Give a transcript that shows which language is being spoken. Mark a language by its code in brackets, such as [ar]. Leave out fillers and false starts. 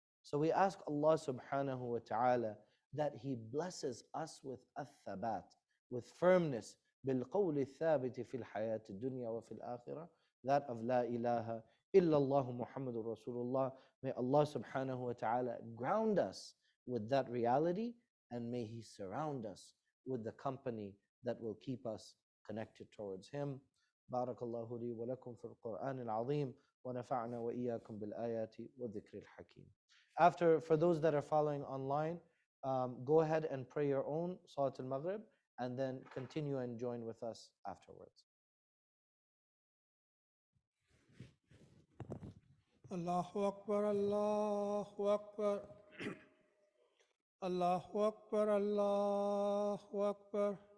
[en] So we ask Allah subhanahu wa ta'ala that He blesses us with al-thabat, with firmness, [ar] بالقول الثابت في الحياة الدنيا وفي الآخرة, [en] that of La ilaha illallah Muhammadur Rasulullah. May Allah subhanahu wa ta'ala ground us with that reality, and may He surround us with the company that will keep us connected towards Him. [ar] بارك الله لي ولكم في القرآن العظيم ونفعنا وإياكم بالآيات والذكر الحكيم. [en] For those that are following online, go ahead and pray your own Salat al-Maghrib and then continue and join with us afterwards. [ar] Allahu Akbar, Allahu Akbar. Allahu Akbar, Allahu Akbar.